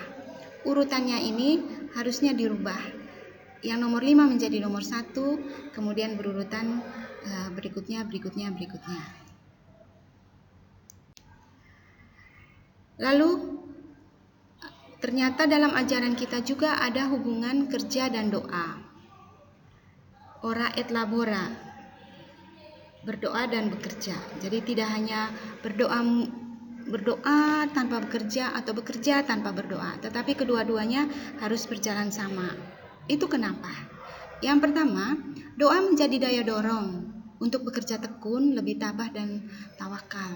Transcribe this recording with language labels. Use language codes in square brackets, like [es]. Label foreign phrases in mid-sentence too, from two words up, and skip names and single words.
[id] Urutannya ini harusnya dirubah. Yang nomor 5 menjadi nomor 1, kemudian berurutan berikutnya. Lalu ternyata dalam ajaran kita juga ada hubungan kerja dan doa. [la] Ora et labora, [id] berdoa dan bekerja. Jadi tidak hanya berdoa tanpa bekerja atau bekerja tanpa berdoa, tetapi kedua-duanya harus berjalan sama. Itu kenapa? Yang pertama, doa menjadi daya dorong untuk bekerja tekun, lebih tabah dan tawakal.